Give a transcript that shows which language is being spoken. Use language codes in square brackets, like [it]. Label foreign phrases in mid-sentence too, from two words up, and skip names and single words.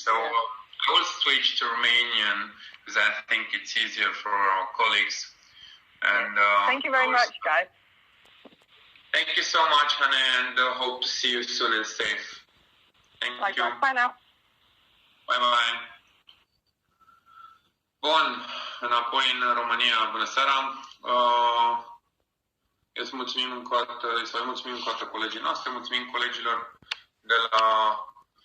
[en] So I will switch to Romanian because I think it's easier for our colleagues. And thank you very much, guys. Thank you so much, Hannah, and hope to see you soon and safe. Thank you. Bye now. Bye. [ro] Bun, înapoi în România. Bună seara. Îți mulțumim încă o dată colegii noastre, mulțumim colegilor de la